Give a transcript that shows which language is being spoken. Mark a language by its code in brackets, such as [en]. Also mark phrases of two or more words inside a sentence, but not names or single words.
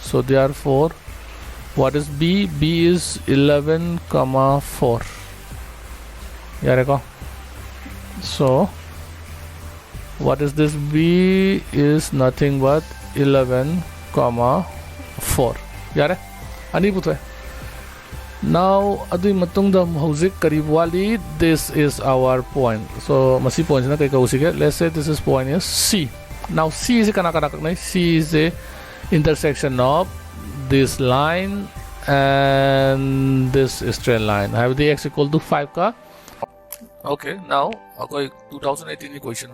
[en] So therefore, what is B? B is 11 comma 4. So what is this? B is nothing but 11 comma 4. [mni] Yare? Ani putwe. Now adu matung da hauzik karib wali, [en] this is our point. [mni] So masi point na kai kausige. [en] Let's say this is point is C. Now C is kana C is the intersection of this line and this straight line. I have the x equal to 5 ka. Okay, now 2018 equation.